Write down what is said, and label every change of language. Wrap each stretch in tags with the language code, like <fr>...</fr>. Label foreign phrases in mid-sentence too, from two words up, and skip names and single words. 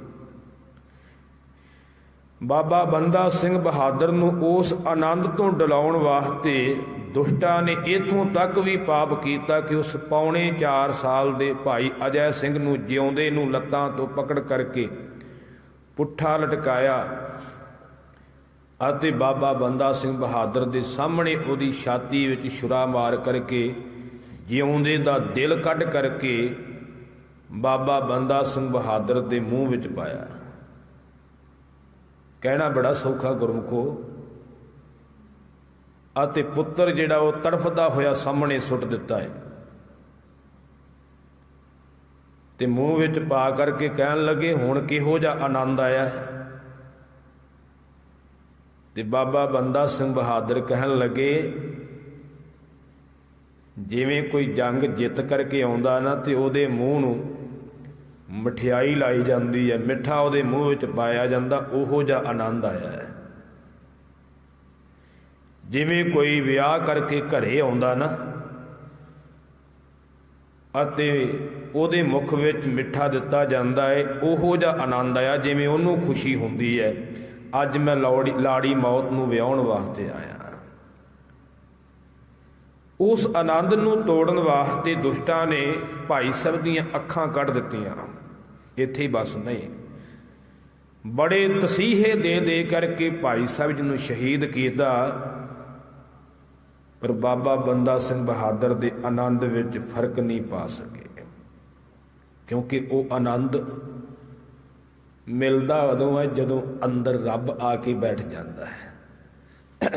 <pa>ਬਾਬਾ ਬੰਦਾ ਸਿੰਘ ਬਹਾਦਰ ਨੂੰ ਉਸ ਅਨੰਦ ਤੋਂ ਡੁਲਾਉਣ ਵਾਸਤੇ ਦੁਸ਼ਟਾਂ ਨੇ ਇੱਥੋਂ ਤੱਕ ਭੀ ਪਾਪ ਕੀਤਾ ਕਿ ਉਸ ਪੌਣੇ 4 ਸਾਲ ਕੇ ਭਾਈ ਅਜੈ ਸਿੰਘ ਨੂੰ ਜਿਉਂਦੇ ਨੂੰ ਲੱਤਾਂ ਤੋਂ ਪਕੜ ਕਰਕੇ ਪੁੱਠਾ ਲਟਕਾਇਆ ਅਤੇ ਬਾਬਾ ਬੰਦਾ ਸਿੰਘ ਬਹਾਦਰ ਕੇ ਸਾਮ੍ਹਣੇ ਉਹਦੀ ਛਾਤੀ ਵਿੱਚ ਛੁਰਾ ਮਾਰ ਕਰਕੇ ਜਿਉਂਦੇ ਦਾ ਦਿਲ ਕੱਢ ਕਰਕੇ ਬਾਬਾ ਬੰਦਾ ਸਿੰਘ ਬਹਾਦਰ ਕੇ ਮੂੰਹ ਵਿੱਚ ਪਾਇਆ। ਕਹਿਣਾ ਬੜਾ ਸੌਖਾ ਗੁਰਮੁਖੋ। ਅਤੇ ਪੁੱਤਰ ਜਿਹੜਾ ਉਹ ਤੜਫਦਾ ਹੋਇਆ ਸਾਮ੍ਹਣੇ ਸੁੱਟ ਦਿੱਤਾ ਹੈ ਤੇ ਮੂੰਹ ਵਿੱਚ ਪਾ ਕਰਕੇ ਕਹਿਣ ਲੱਗੇ ਹੁਣ ਕਿਹੋ ਜਿਹਾ ਅਨੰਦ ਆਇਆ ਹੈ। ਤੇ ਬਾਬਾ ਬੰਦਾ ਸਿੰਘ ਬਹਾਦਰ ਕਹਿਣ ਲੱਗੇ ਜਿਵੇਂ ਕੋਈ ਜੰਗ ਜਿੱਤ ਕਰਕੇ ਆਉਂਦਾ ਨਾ ਤੇ ਉਹਦੇ ਮੂੰਹ ਨੂੰ ਮਠਿਆਈ ਲਾਈ ਜਾਂਦੀ ਹੈ, ਮਿੱਠਾ ਉਹਦੇ ਮੂੰਹ ਵਿੱਚ ਪਾਇਆ ਜਾਂਦਾ, ਉਹੋ ਜਿਹਾ ਅਨੰਦ ਆਇਆ ਹੈ। ਜਿਵੇਂ ਕੋਈ ਵਿਆਹ ਕਰਕੇ ਘਰੇ ਆਉਂਦਾ ਨਾ ਅਤੇ ਉਹਦੇ ਮੁਖ ਵਿੱਚ ਮਿੱਠਾ ਦਿੱਤਾ ਜਾਂਦਾ ਹੈ, ਉਹੋ ਜਿਹਾ ਅਨੰਦ ਆਇਆ ਜਿਵੇਂ ਉਹਨੂੰ ਖੁਸ਼ੀ ਹੁੰਦੀ ਹੈ ਅੱਜ ਮੈਂ ਲਾੜੀ ਮੌਤ ਨੂੰ ਵਿਆਉਣ ਵਾਸਤੇ ਆਇਆ। ਉਸ ਅਨੰਦ ਨੂੰ ਤੋੜਨ ਵਾਸਤੇ ਦੁਸ਼ਟਾਂ ਨੇ ਭਾਈ ਸਾਹਿਬ ਦੀਆਂ ਅੱਖਾਂ ਕੱਢ ਦਿੱਤੀਆਂ। ਇੱਥੇ ਹੀ ਬੱਸ ਨਹੀਂ, ਬੜੇ ਤਸੀਹੇ ਦੇ ਦੇ ਕਰਕੇ ਭਾਈ ਸਾਹਿਬ ਜੀ ਨੂੰ ਸ਼ਹੀਦ ਕੀਤਾ, ਪਰ ਬਾਬਾ ਬੰਦਾ ਸਿੰਘ ਬਹਾਦਰ ਦੇ ਅਨੰਦ ਵਿੱਚ ਫ਼ਰਕ ਨਹੀਂ ਪਾ ਸਕੇ, ਕਿਉਂਕਿ ਉਹ ਅਨੰਦ ਮਿਲਦਾ ਉਦੋਂ ਹੈ ਜਦੋਂ ਅੰਦਰ ਰੱਬ ਆ ਕੇ ਬੈਠ ਜਾਂਦਾ ਹੈ।</pa>